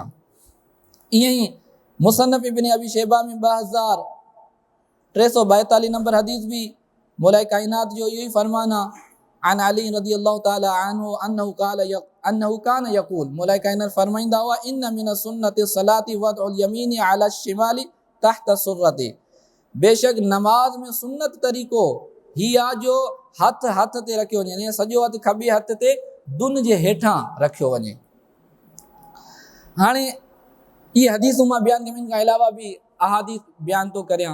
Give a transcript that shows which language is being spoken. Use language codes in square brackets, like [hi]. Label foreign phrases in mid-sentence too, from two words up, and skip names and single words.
[sd] ईअं ई मुसन्नफ़ इब्न अबी शैबा में 2342 नंबर हदीस भी मौला काइनात जो इहो ई फरमान आहे। [ar] عن علي رضي الله تعالى عنه أنه كان يقول, [sd] मौला काइनात फरमाईंदा हुआ [ar] إن من سنة الصلاة وضع اليمين على الشمال تحت السرة, [sd] बेशक नमाज में सुन्नत तरीक़ो ही आहे जो हथ ते रखियो वञे, यानी सॼो हथु खॿे हथ ते दुन जे हेठां रखियो वञे। हाणे इहे हदीसूं मां बयानु कयूं, इन खां अलावा बि अहादीस बयानु थो करियां।